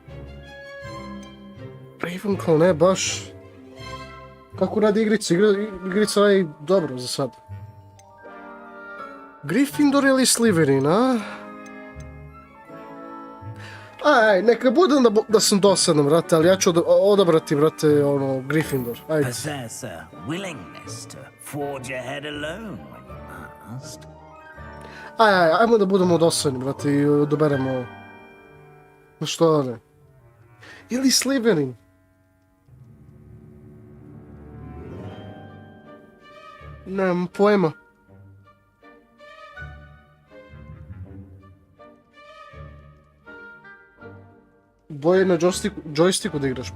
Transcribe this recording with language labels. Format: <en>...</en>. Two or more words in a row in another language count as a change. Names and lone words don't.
<sr>Ravenclaw ne baš. Kako radi igrica? Igrica radi dobro za sad. Gryffindor ili Slytherin, a? Aj, neka budem da sam dosadan, brate, ali ja ću odabrati, brate, Gryffindor. Ajde.</sr> <en>Possess a willingness to forge ahead alone when you must.</en> <sr>Ajmo da budemo dosadni, brate, i odaberemo Što ne? Ili Slytherin? Nemam pojma. Boje na joysticku da igraš?</sr>